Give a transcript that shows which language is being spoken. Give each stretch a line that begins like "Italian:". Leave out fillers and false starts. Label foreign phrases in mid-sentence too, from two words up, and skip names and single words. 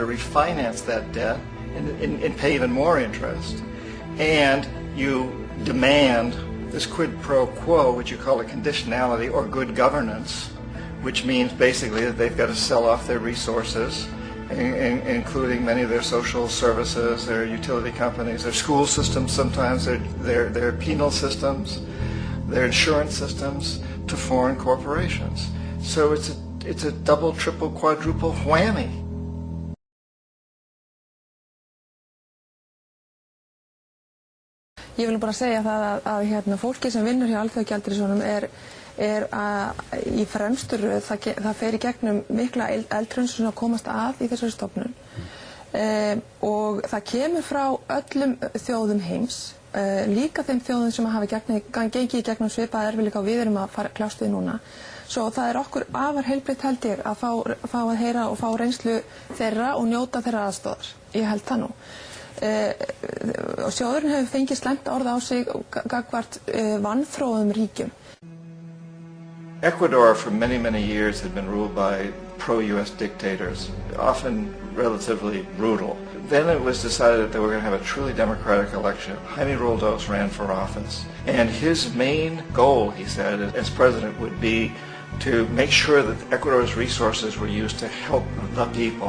English: refinance that debt and pay even more interest, and you demand this quid pro quo, which you call a conditionality or good governance, which means basically that they've got to sell off their resources, including many of their social services, their utility companies, their school systems sometimes, their penal systems, their insurance systems, to foreign corporations. So it's a double, triple, quadruple whammy.
Icelandic: Ég vil bara segja það að fólki sem vinnur hjá Alþjóðagjaldeyrissjóðnum er í fremstu röð, það fer í gegnum mikla eldhreinsun að komast að í þessari stofnun, og það kemur frá öllum þjóðum heims, líka þeim þjóðum sem hafa gengið í gegnum svipaða erfiðleika og við erum að kljást við núna. Svo það er okkur afar heilbrigt, held ég, að fá að heyra og fá reynslu þeirra og njóta þeirra aðstoðar. Ég held það nú. Og sjóðurinn hefur fengið slæmt orð á sig gagnvart vanþróuðum ríkjum.
English: Ecuador for many, many years had been ruled by pro-U.S. dictators, often relatively brutal. Then it was decided that they were going to have a truly democratic election. Jaime Roldos ran for office, and his main goal, he said, as president would be to make sure that Ecuador's resources were used to help the people.